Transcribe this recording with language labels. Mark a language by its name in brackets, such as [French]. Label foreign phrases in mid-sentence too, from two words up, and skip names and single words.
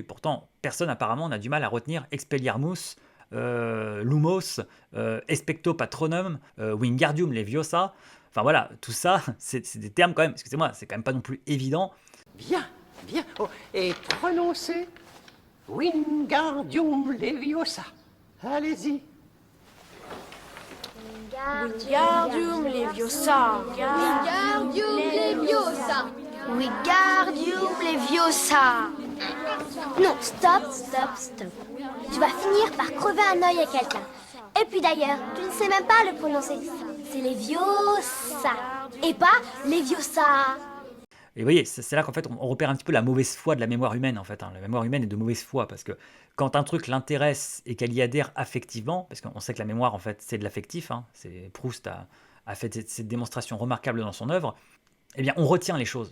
[French] Pourtant, personne apparemment n'a du mal à retenir Expelliarmus, Lumos, Expecto Patronum, Wingardium Leviosa. Enfin voilà, tout ça, c'est des termes quand même, excusez-moi, c'est quand même pas non plus évident. Bien, bien. Oh, et prononcez Wingardium Leviosa. Allez-y. Wingardium Leviosa. Wingardium Leviosa. Wingardium Leviosa. Non, stop. Tu vas finir par crever un œil à quelqu'un. Et puis d'ailleurs, tu ne sais même pas le prononcer. C'est Leviosa. Et pas Leviosa. Et vous voyez, c'est là qu'en fait, on repère un petit peu la mauvaise foi de la mémoire humaine, en fait. La mémoire humaine est de mauvaise foi, parce que quand un truc l'intéresse et qu'elle y adhère affectivement, parce qu'on sait que la mémoire, en fait, c'est de l'affectif, Proust a fait cette démonstration remarquable dans son œuvre, eh bien, on retient les choses.